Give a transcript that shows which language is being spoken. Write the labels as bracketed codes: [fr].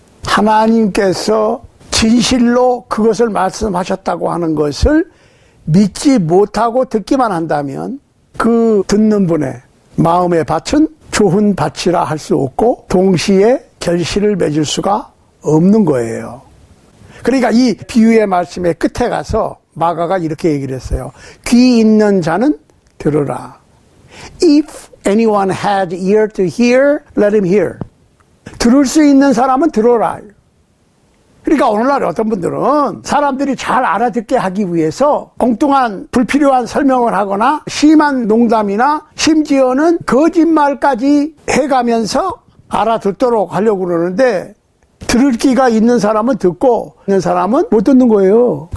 [ko] 하나님께서 진실로 그것을 말씀하셨다고 하는 것을 믿지 못하고 듣기만 한다면 그 듣는 분의 마음의 밭은 좋은 밭이라 할 수 없고 동시에 결실을 맺을 수가 없는 거예요. 그러니까 이 비유의 말씀의 끝에 가서 마가가 이렇게 얘기를 했어요. 귀 있는 자는 들으라. [en] If anyone had ear to hear, let him hear. [ko] 들을 수 있는 사람은 들어라. 그러니까 오늘날 어떤 분들은 사람들이 잘 알아듣게 하기 위해서 엉뚱한 불필요한 설명을 하거나 심한 농담이나 심지어는 거짓말까지 해가면서 알아듣도록 하려고 그러는데 들을 귀가 있는 사람은 듣고 있는 사람은 못 듣는 거예요.